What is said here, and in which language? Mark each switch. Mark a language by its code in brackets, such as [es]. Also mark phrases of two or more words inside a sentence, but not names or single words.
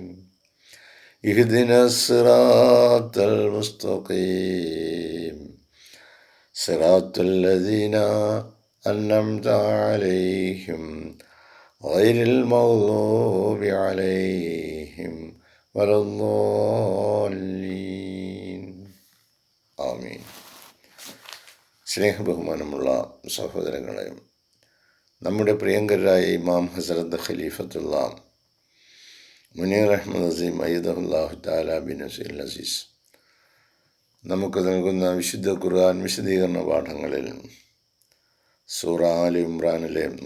[ar] اهدنا الصراط المستقيم صراط الذين أنعمت عليهم غير المغضوب عليهم ولا الضالين. ആമീൻ. [ml] സ്നേഹബഹുമാനമുള്ള സഹോദരങ്ങളെ, നമ്മുടെ പ്രിയങ്കരായ ഇമാം ഹസ്രത്ത് ഖലീഫത്തുള്ള മുനീർ അഹമ്മദ് അസീം [ar] أيده الله تعالى بنصره العزيز [ml] നമുക്ക് നൽകുന്ന വിശുദ്ധ ഖുർആൻ വിശദീകരണ പാഠങ്ങളിൽ സൂറ ആലി ഇമ്രാനിലെ